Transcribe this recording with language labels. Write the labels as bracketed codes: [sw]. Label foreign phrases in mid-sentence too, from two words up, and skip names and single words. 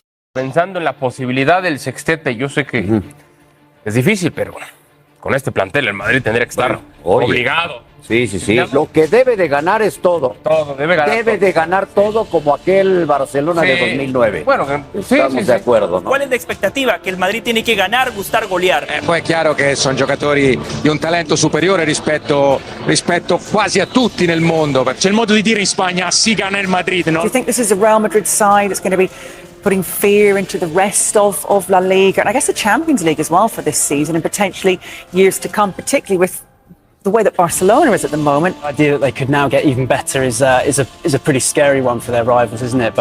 [es] Pensando en la posibilidad del sextete, yo sé que es difícil, pero con este plantel el Madrid tendría que estar obligado. Sí. Lo que debe de ganar es todo. Debe de ganar todo como aquel Barcelona de 2009. Bueno, estamos de acuerdo, ¿no? ¿Cuál es la expectativa? Que el Madrid tiene que ganar, gustar, golear. [it] Poi è chiaro che sono giocatori di un talento superiore rispetto quasi a tutti nel mondo. C'è il modo di dire in Spagna, [es] si gana [it] il Madrid, no? [en] Do you think this is a Real Madrid side that's going to be putting fear into the rest of La Liga, and I guess the Champions League as well for this season and potentially years to come, particularly with the way that Barcelona is at the moment? The idea that they could now get even better is a pretty scary one for their rivals, isn't it?